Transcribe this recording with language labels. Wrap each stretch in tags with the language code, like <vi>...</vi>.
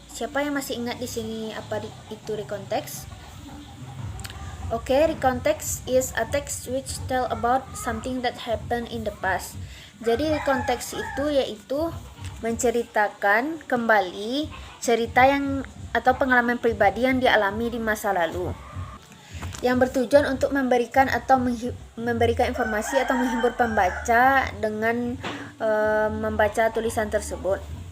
<id>Siapa yang masih ingat di sini apa itu recount text?</id> <en>Okay, recount text is a text which tell about something that happened in the past.</en> <id>Jadi recount text itu yaitu menceritakan kembali cerita yang atau pengalaman pribadi yang dialami di masa lalu, yang bertujuan untuk memberikan atau memberikan informasi atau menghibur pembaca dengan membaca tulisan tersebut.</id>